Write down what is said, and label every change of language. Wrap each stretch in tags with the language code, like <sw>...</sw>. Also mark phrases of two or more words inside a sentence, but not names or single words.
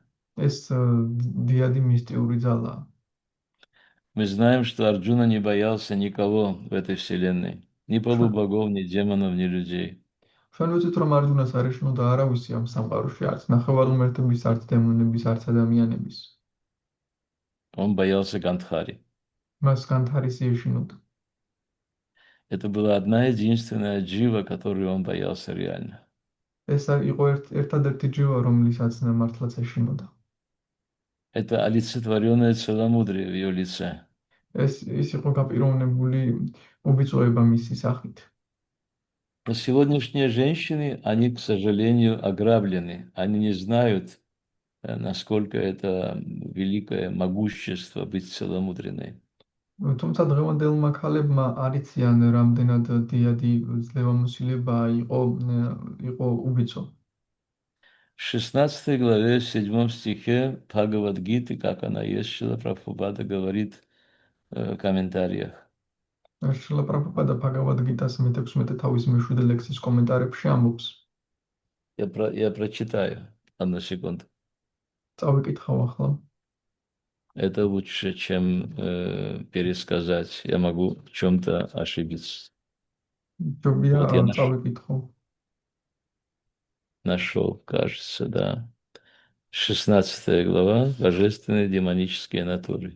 <ka>ეს დიადი მისტიური ძალაა.</ka> <ru>Мы знаем, что Арджуна не боялся никого в этой вселенной. Ни</ru> <ka>ჩვენ</ka> <ru>полубогов, ни демонов, ни людей.</ru> <ka>ჩვენ ვიცით, რომ არჯუნას არ ეშინოდა არავისი ამ სამყაროში, არც ნახევარღმერთების, არც დემონების, არც ადამიანების.</ka> <ru>Он боялся Гандхари.</ru> <ka>მას განთარისი ეშინოდა.</ka> <ru>Это была одна единственная джива, которую он боялся реально.</ru> <ka>ეს იყო ერთადერთი ჯივა, რომლისაც მართლაც ეშინოდა.</ka> <ru>Это олицетворенное целомудрие в ее лице.</ru> <ka>ის იყო გაპიროვნებული უბიწოება მისი სახით.</ka> <ru>Но сегодняшние женщины, они, к сожалению, ограблены. Они не знают, насколько это великое могущество быть целомудренной.</ru> <ka>თუმცა დღევანდელმა ქალებმა არ იციან, რამდენად დიადი ძლევამოსილება იყო убийцо.</ka> <ru>В 16 главе, в 7 стихе Бхагавад-гиты, как она есть, Шрила Прабхупада говорит в комментариях.</ru> <ka>შრილა პრაბჰუპადა ბჰაგავად-გიტას მე-16 თავის მე-7 ლექსის კომენტარებში ამბობს.</ka> <ru>Я прочитаю, одну секунду.</ru> <ka>წავიკითხავ ახლა.</ka> <ru>Это лучше, чем пересказать. Я могу в чем-то ошибиться.</ru> <ka>ჯობია</ka> <ru>Вот я</ru> <ka>წავიკითხო.</ka> <ru>нашел, кажется, да. 16 глава, божественные демонические натуры.</ru>